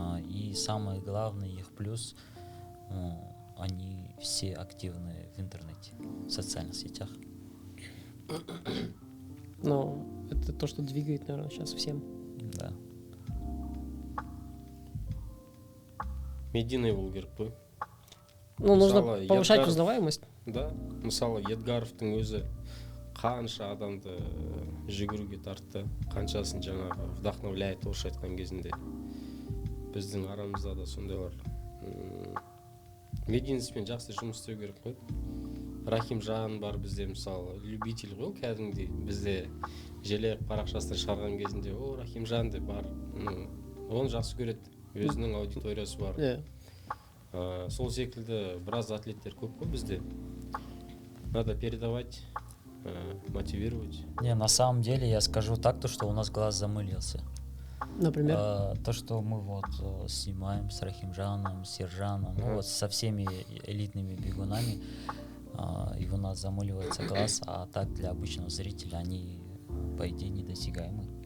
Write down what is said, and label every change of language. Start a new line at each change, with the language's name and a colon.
Russian: И самое главное, их плюс, они все активны в интернете, в социальных сетях. Но это то, что двигает, наверное, сейчас всем. Да.
Kazakh: Медийный болу керек қой.
Russian: Ну, нужно повышать узнаваемость.
Kazakh: Да, мысалы Едгаровтың өзі қанша адамды жүгіруге тартты, қаншасын жаңағы вдохновляет орысша айтқан кезінде. Біздің арамызда да сондайлар медийностьпен жақсы жұмыс істеу керек қой. Рахимжан бар бізде, мысалы, любитель ғой, кәдімгідей бізде желе парақшасында шығарған кезінде о Рахимжан деп бар, оны жақсы көреді, өзінің аудиториясы бар. Сол секілді біраз атлеттер көп қой бізде.
Russian: Надо передавать, мотивировать. Не, на самом деле я скажу так, то, что у нас глаз замылился. Например? То, что мы вот снимаем с Рахимжаном, с Сержаном, ну вот со всеми элитными бегунами, и у нас замыливается глаз, а так для обычного зрителя они, по идее, недосягаемы.